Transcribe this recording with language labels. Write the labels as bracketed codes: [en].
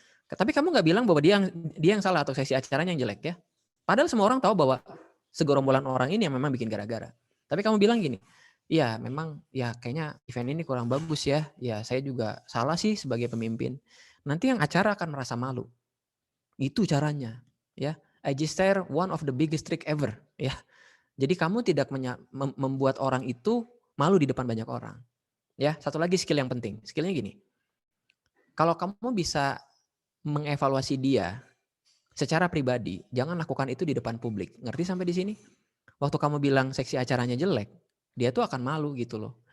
[id] Tapi kamu nggak bilang bahwa dia yang salah atau seksi acaranya yang jelek ya. Padahal semua orang tahu bahwa segerombolan orang ini yang memang bikin gara-gara. Tapi kamu bilang gini, iya memang ya kayaknya event ini kurang bagus ya. Ya saya juga salah sih sebagai pemimpin. Nanti yang acara akan merasa malu. Itu caranya ya. [en] I just share one of the biggest trick ever ya. [id] Jadi kamu tidak membuat orang itu malu di depan banyak orang. Ya, satu lagi skill yang penting. Skillnya gini. Kalau kamu bisa mengevaluasi dia secara pribadi, jangan lakukan itu di depan publik. Ngerti sampai di sini? Waktu kamu bilang seksi acaranya jelek, dia tuh akan malu gitu loh.